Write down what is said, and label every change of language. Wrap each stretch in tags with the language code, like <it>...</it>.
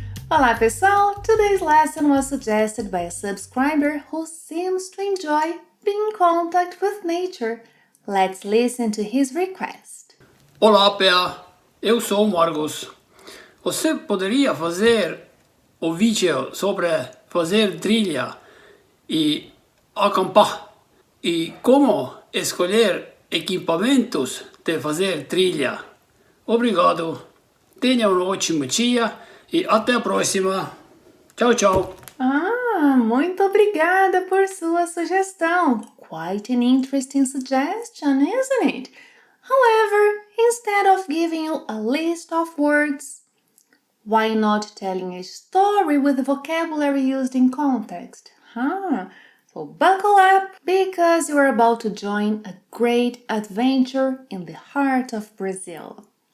<pt>Olá pessoal!</pt> <en>Today's lesson was suggested by a subscriber who seems to enjoy being in contact with nature. Let's listen to his request.</en> <pt>Olá, Pia! Eu sou o Marcos. Você poderia fazer o vídeo sobre fazer trilha e acampar e como escolher equipamentos de fazer trilha? Obrigado. Tenha um ótimo dia e até a próxima. Tchau, tchau. Muito obrigada por sua sugestão.</pt> <en>Quite an interesting suggestion, isn't it? However, instead of giving you a list of words, why not telling a story with the vocabulary used in context? So buckle up because you are about to join a great adventure in the heart of Brazil.</en>